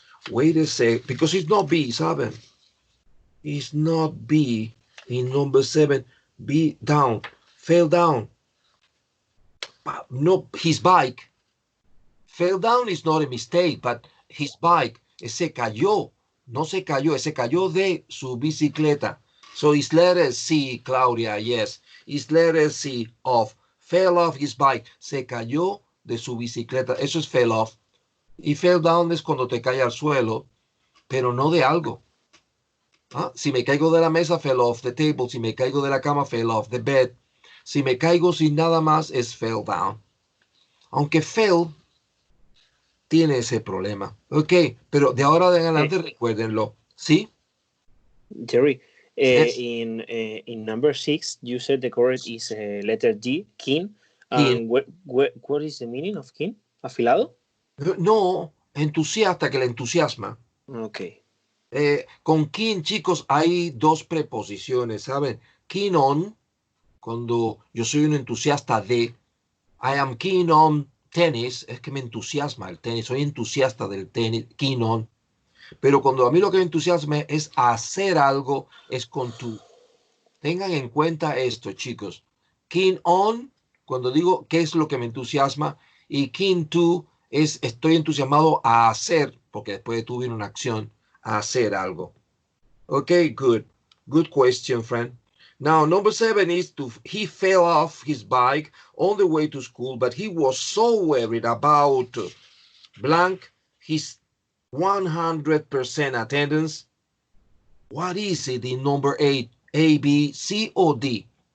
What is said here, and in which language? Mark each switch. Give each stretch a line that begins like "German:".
English: Wait a sec, because it's not B,
Spanish: ¿saben?
English: It's not B in number 7. B down, fell down. No, his bike. Fell down is not a mistake, but his bike
Spanish: se cayó. No se cayó, se cayó de su bicicleta.
English: So it's letter C, Claudia, yes. It's letter C of fell off his bike.
Spanish: Se cayó de su bicicleta. Eso es fell off. Y fell down es cuando te cae al suelo, pero no de algo. Si me caigo de la mesa,
English: fell off the table.
Spanish: Si me caigo de la cama,
English: fell off the bed.
Spanish: Si me caigo sin nada más, es fell down. Aunque fell tiene ese problema. Ok, pero de ahora en adelante recuérdenlo. ¿Sí?
English: Jerry, Yes. in number 6, you said the correct is letter D, keen. And what is the meaning of keen?
Spanish: ¿Afilado? No, entusiasta, que le entusiasma. Ok. Con keen, chicos, hay 2 preposiciones, ¿saben? Keen on, cuando yo soy un entusiasta de,
English: I am keen on tenis,
Spanish: es que me entusiasma el tenis, soy entusiasta del tenis, keen on. Pero cuando a mí lo que me entusiasma es hacer algo, es con to. Tengan en cuenta esto, chicos. Keen on, cuando digo qué es lo que me entusiasma, y keen to es estoy entusiasmado a hacer, porque después de to viene una acción, a hacer algo.
English: Okay, good. Good question, friend. Now, number 7 is he fell off his bike on the way to school, but he was so worried about blank, his 100% attendance. What is it in number 8? A, B, C, or D?